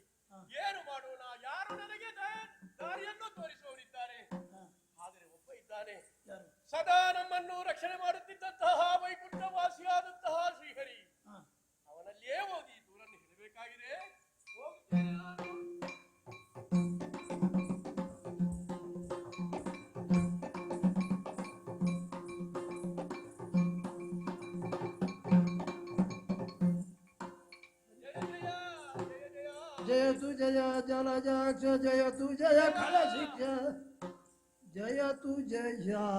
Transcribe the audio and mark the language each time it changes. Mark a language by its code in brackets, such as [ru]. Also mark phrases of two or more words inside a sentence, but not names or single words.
[kn] ಏನು ಮಾಡೋಣ? ಯಾರು ನನಗೆ ದಾರಿಯನ್ನು ತೋರಿಸುವವರಿದ್ದಾರೆ? ಆದರೆ ಒಬ್ಬ ಇದ್ದಾನೆ, ಸದಾ ನಮ್ಮನ್ನು ರಕ್ಷಣೆ ಮಾಡುತ್ತಿದ್ದಂತಹ ವೈಕುಂಠವಾಸಿಯಾದಂತಹ ಶ್ರೀಹರಿ. ಅವನಲ್ಲಿಯೇ ಹೋಗಿ ದೂರನ್ನು ಹೇಳಬೇಕಾಗಿದೆ. ಹೋಗುತ್ತೇನೆ ನಾನು. [sa] जयतु जय जलजाक्ष जयतु जय खलशिक्ष जयतु जय